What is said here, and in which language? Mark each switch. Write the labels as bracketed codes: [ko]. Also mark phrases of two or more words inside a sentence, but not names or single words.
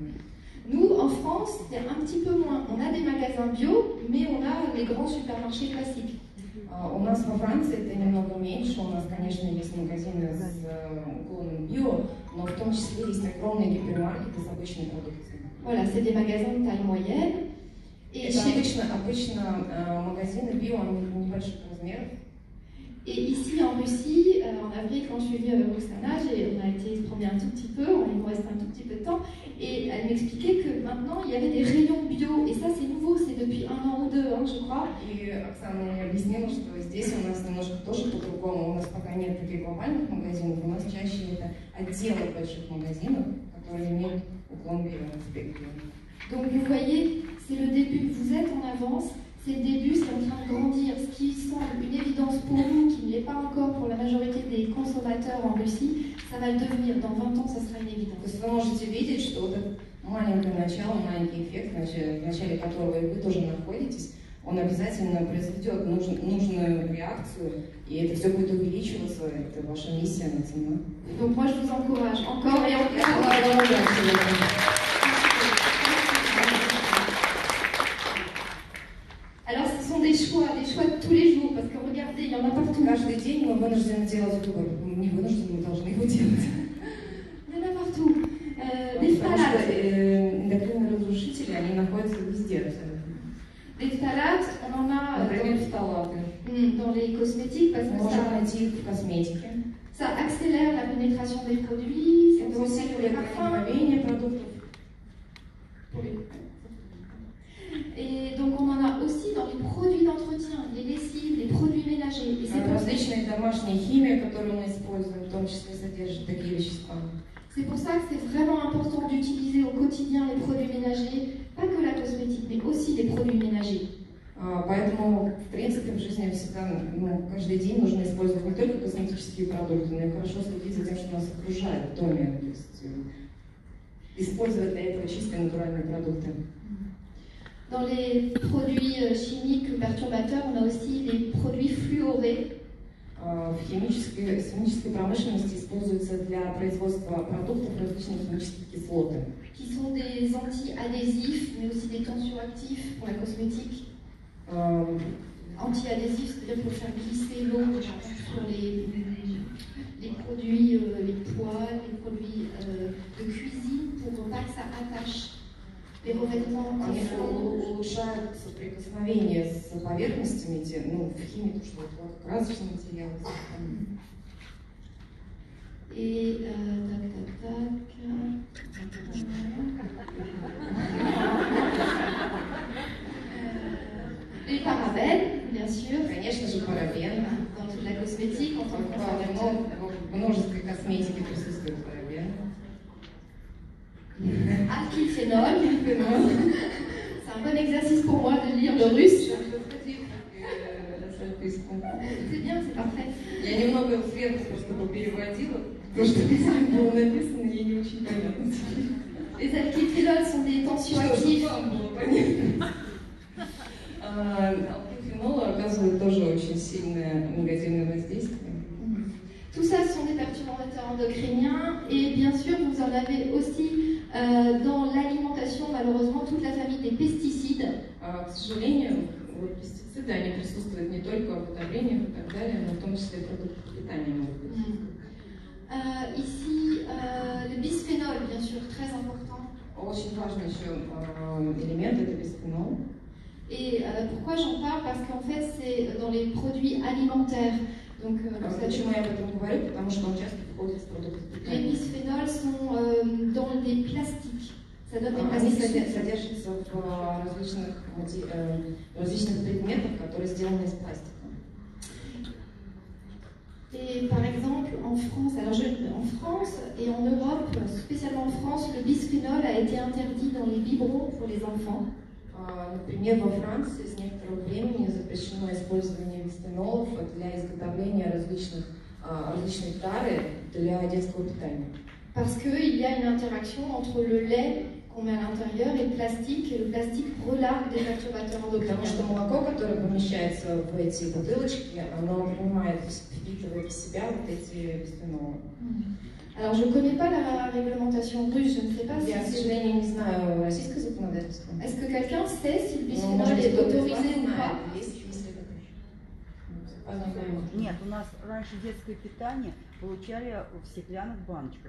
[fr] Nous, en France, c'est un petit peu moins. On a des magasins bio, mais on a les grands supermarchés classiques. [ru] У нас во Франции это немного меньше, у нас, конечно, есть магазины с уклоном био, но в том числе есть огромные гипермаркеты с обычной продукцией. [fr] Voilà, c'est des magasins de taille moyenne. Et [ru] Это обычно магазины био, они небольших размеров. [fr] Et ici en Russie, en avril, quand je suis venue avec Roxana, on a été se promener un tout petit peu, il nous reste un tout petit peu de temps, et elle m'expliquait que maintenant il y avait des rayons bio, et ça c'est nouveau, c'est depuis 1 an ou 2, je crois. [ru] И Оксана мне объяснила, что здесь у нас немножко тоже по-другому, у нас пока нет таких глобальных магазинов, у нас чаще это отделы больших магазинов, которые имеют уклон био. [fr] Donc vous voyez, c'est le début, vous êtes en avance. C'est le début, c'est en train de grandir. Ce qui semble une évidence pour nous, qui ne l'est pas encore pour la majorité des consommateurs en Russie, ça va le devenir. Dans 20 ans, ça sera une évidence. [ru] То есть вы можете видеть, что вот это маленькое начало, маленький эффект, в начале которого и вы тоже находитесь, он обязательно произведет нужную реакцию, и это все будет увеличиваться, это ваша миссия на цену. [fr] Donc moi, je vous encourage encore et encore. Alors, ce sont des choix de tous les jours, parce que regardez, il y en a partout. [ru] Каждый день мы вынуждены делать выбор. Не вынуждены, мы должны его делать. [fr] Il y en a partout. Des phtalates. [ru] Эндокринные разрушители, они находятся везде. [fr] Des phtalates, on en a dans les cosmétiques, parce que ça accélère la pénétration des produits, ça peut aussi pour les parfums. Et donc on en a aussi dans les produits d'entretien, les lessives, les produits ménagers. [ru] Различные домашние химии, которые мы используем, в том числе содержат такие вещества. [fr] C'est pour ça que c'est vraiment important d'utiliser au quotidien les produits ménagers, pas que la cosmétique, mais aussi les produits ménagers. [ru] Поэтому, в принципе, в жизни всегда, каждый день нужно использовать не только косметические продукты, но и хорошо следить за тем, что нас окружает в доме. То есть использовать для этого чистые натуральные продукты. [fr] Dans les produits chimiques perturbateurs, on a aussi les produits fluorés. [ru] В химической промышленности используются для производства продуктов различные химические кислоты. [fr] Qui sont des anti-adhésifs, mais aussi des tensioactifs pour la cosmétique. Anti-adhésifs, c'est-à-dire pour faire glisser l'eau sur les produits, les poêles, les produits de cuisine, pour pas que ça attache. Les revêtements [ru] Они улучшают соприкосновение с поверхностями, в химии, то, что красочные материалы. [fr] Et les parabènes, bien sûr. [ru] Конечно же, парабены. [fr] Dans toute la cosmétique, en tant que conservateur. [ru] В множестве косметики присутствуют парабены. [fr] Alkylphénol. C'est un bon exercice pour moi de lire le russe. C'est bien, c'est parfait. [ru] Я немного сверху просто переводила, потому что было написано, и не очень понятно. [fr] Les alkylphénols sont des tensioactifs. [ru] Алкилфенол оказывает тоже очень сильное негативное воздействие. [fr] Tout ça sont des perturbateurs endocriniens et bien sûr vous en avez aussi dans l'alimentation malheureusement toute la famille des pesticides. [ru] К сожалению, пестициды они присутствуют не только в удобрениях и так далее, но в том числе и в продуктах питания могут быть. [fr] Ici, le bisphénol, bien sûr, très important. [ru] Очень важный еще элемент это бисфенол. [fr] Et pourquoi j'en parle? Parce qu'en fait c'est dans les produits alimentaires. Donc, [ru] почему я об этом говорю? Потому что он часто входит в продукты питания. [fr] Les bisphénols sont dans des plastiques. Ça donne des [ru] Они [fr] plastiques. [ru] содержатся в различных предметах, которые сделаны из пластика. [fr] Et par exemple, en France, en France et en Europe, spécialement en France, le bisphénol a été interdit dans les biberons pour les enfants. [ru] Например, во Франции с некоторого времени запрещено использование бисфенолов для изготовления различных тары для детского питания. [fr] Parce qu'il y a une interaction entre le lait qu'on met à l'intérieur et le plastique relargue des perturbateurs [ru] Потому что [fr] endocriniens. [ru] молоко, которое помещается в эти бутылочки, оно принимает, впитывает в себя вот эти бисфенолы. [fr] Alors je ne connais pas la réglementation russe, je ne sais pas si [ru] Я, к сожалению, не знаю российское законодательство. [fr] Est-ce que quelqu'un sait si le [ru] Ну, [fr] bisphénol [ru] может, [fr] est [ru] кто-то из вас [fr] autorisé ou [ru] знает, [fr] pas? [ru] если Нет, у нас раньше детское питание получали в стеклянных баночках.